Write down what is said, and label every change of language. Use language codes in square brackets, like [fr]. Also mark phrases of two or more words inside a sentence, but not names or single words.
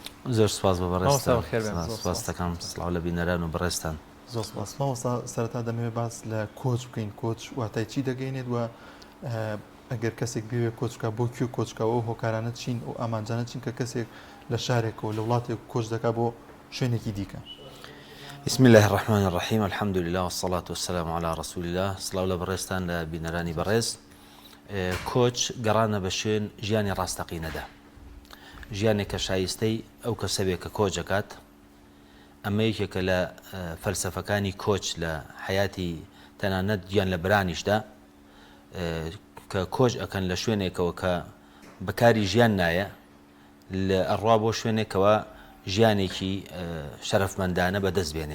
[ckb] زۆر سپاس بە بەڕێستان سپاس دەکەم سڵاو لە بینەران و بەڕێستان. زۆر سپاس مامۆستا سەرەتا دەمەوێت باس لە کۆچ بکەین کۆچ واتای چی دەگەینێت وە ئەگەر کەسێک بوێ کۆچکە بۆ کوێ کۆچکەوە و هۆکارانە چین و ئامانجانە چین کە کەسێک لە شارێکەوە لە وڵاتێک کۆچ دەکات بۆ شوێنێکی دیکە. [ar] بسم الله الرحمن الرحيم الحمد لله والصلاة والسلام على رسول الله [ckb] سڵاو لە بەڕێستان لە بینەرانی بەڕێز. کۆچ گەڕانە بە شوێن ژیانی ڕاستەقینەدا ژیانێک کە شایستەی ئەو کەسەبێک کە کۆچ دەکات ئەمە یەکێکە لە فەلسەفەکانی کۆچ لە حیاتی تەنانەت گیان لە برانیشدا کە کۆچ ئەکەن لە شوێنێکەوە کە بەکاری ژیان نایە لە ئەڕوا بۆ شوێنێکەوە ژیانێکی شەرەفمەندانە بەدەست بێنێ.